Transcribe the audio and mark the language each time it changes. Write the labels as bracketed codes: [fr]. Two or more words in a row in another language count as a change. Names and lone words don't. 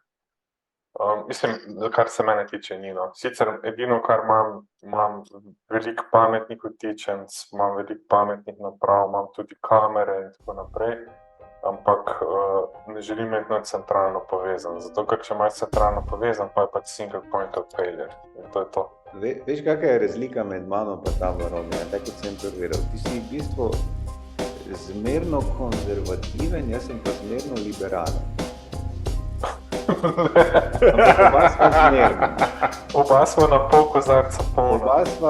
[sl] Mislim, kar se mene tiče, ni, no. Sicer edino, kar imam veliko pametnih vtičenc, imam veliko pametnih naprav, imam tudi kamere in tako naprej, ampak ne želim imeti nič centralno povezan, zato ker če imaš centralno povezan, pa je pač [en] single point of failure [sl] in to je to. Veš, kakšna je razlika med mano pa tam Romi, tako kot sem prviral. Ti si v bistvu zmerno konzervativen, jaz sem pa zmerno liberalen. Ampak oba sva zmerna. Oba smo na pol kozarca polna.